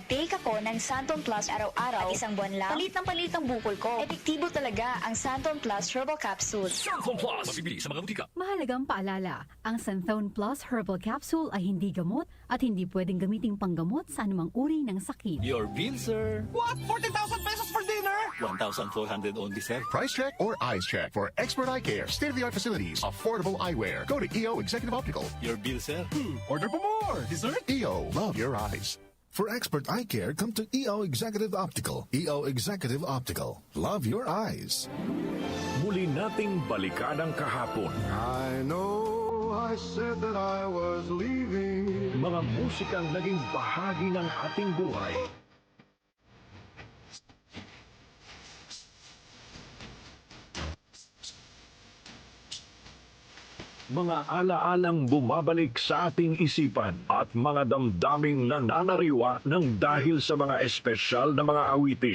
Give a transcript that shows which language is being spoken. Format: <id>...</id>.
<tl>Nag-take ako ng Santon Plus araw-araw at 1 buwan lang. Palit ang bukol ko. Epektibo talaga ang Santon Plus Herbal Capsule. Cellphone Plus. Mabibili sa mga butika. Mahalagang paalala, ang Santhone Plus Herbal Capsule ay hindi gamot at hindi pwedeng gamiting panggamot sa anumang uri ng sakit.</tl> <en>Your bill, sir. What? 40,000 pesos for dinner? 1,400 only, sir. Price check or eyes check for expert eye care, state-of-the-art facilities, affordable eyewear. Go to EO Executive Optical. Your bill, sir. Order for more. Dessert? EO, love your eyes. For expert eye care, come to EO Executive Optical. EO Executive Optical. Love your eyes.</en> <tl>Muli nating balikan ang kahapon.</tl> <en>I know I said that I was leaving.</en> <tl>Mga musikang naging bahagi ng ating buhay. Mga alaalang bumabalik sa ating isipan at mga damdaming nananariwa ng dahil sa mga espesyal na mga awitin.</tl>